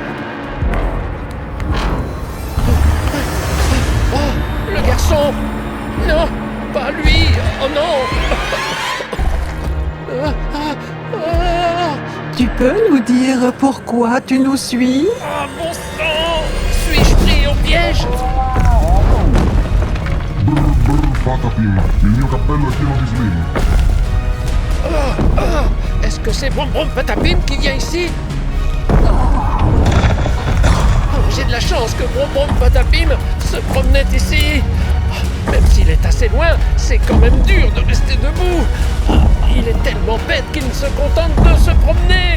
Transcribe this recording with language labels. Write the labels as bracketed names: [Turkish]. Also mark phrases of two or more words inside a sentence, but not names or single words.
[French] Oh, le garçon. Non, pas lui. Oh non. Tu peux nous dire pourquoi tu nous suis? Oh, bon sang. Suis-je pris au piège? [Italian] Patapim, il mio cappello è pieno di slim. [French] Est-ce que c'est Brom Brom Patapim qui vient ici? Oh, j'ai de la chance que Brom Brom Patapim se promenait ici. Oh, même s'il est assez loin, c'est quand même dur de rester debout. Oh, il est tellement bête qu'il ne se contente de se promener.